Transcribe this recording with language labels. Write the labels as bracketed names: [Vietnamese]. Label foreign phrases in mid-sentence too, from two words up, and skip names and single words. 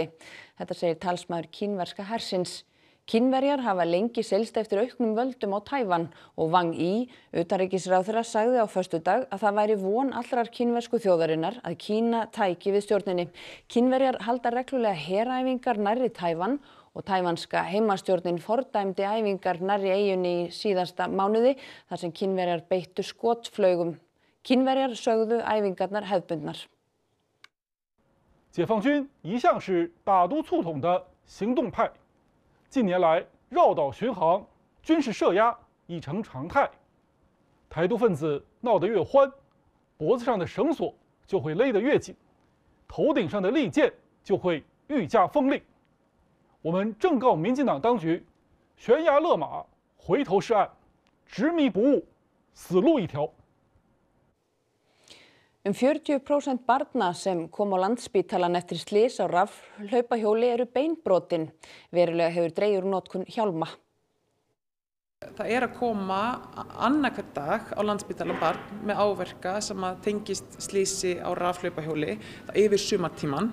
[Icelandic] Þetta segir talsmaður kínverska hersins. Kínverjar hafa lengi seilst eftir auknum völdum á Tævan og Wang Yi, utanríkisráðherra, sagði á föstudag að það væri von allrar kínversku þjóðarinnar að Kína tæki við stjórninni. Kínverjar halda reglulega heræfingar nærri Tævan og tævanska heimastjórnin fordæmdi æfingar nærri eyjunni í síðasta mánuði þar sem Kínverjar beittu skotflaugum. Kínverjar sögðu æfingarnar hefðbundnar. [Chinese] 解放军一向是大都促统的行动派，近年来绕岛巡航、军事设压已成常态。台独分子闹得越欢，脖子上的绳索就会勒得越紧，头顶上的利剑就会愈加锋利。我们正告民进党当局，悬崖勒马，回头是岸，执迷不悟，死路一条。 [Icelandic] 40% barna sem kom á Landspítalann eftir slys á rafhlaupahjóli eru beinbrotin. Verulega hefur dregið úr notkun hjálma. Það að koma annað hvern dag á Landspítalann barn með áverka sem að tengist slysi á rafhlaupahjóli yfir sumartíman.